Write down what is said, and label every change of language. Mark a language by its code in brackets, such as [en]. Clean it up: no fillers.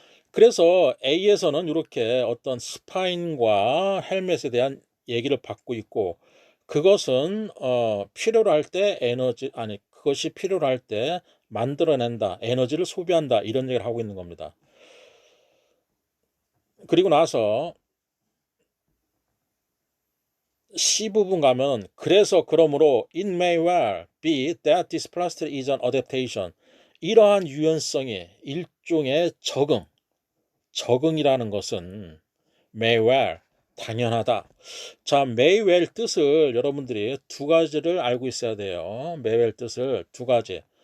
[ko] 그래서 A에서는 이렇게 어떤 스파인과 헬멧에 대한 얘기를 받고 있고, 그것은 필요로 할 때 그것이 필요로 할 때 만들어낸다, 에너지를 소비한다, 이런 얘기를 하고 있는 겁니다. 그리고 나서 C 부분 가면, 그래서 그러므로 [en] it may well be that this plastic is an adaptation. [ko] 이러한 유연성이 일종의 적응이라는 것은 [en] may well, [ko] 당연하다. 자, [en] may well [ko] 뜻을 여러분들이 두 가지를 알고 있어야 돼요. [en] may well [ko] 뜻을 두 가지.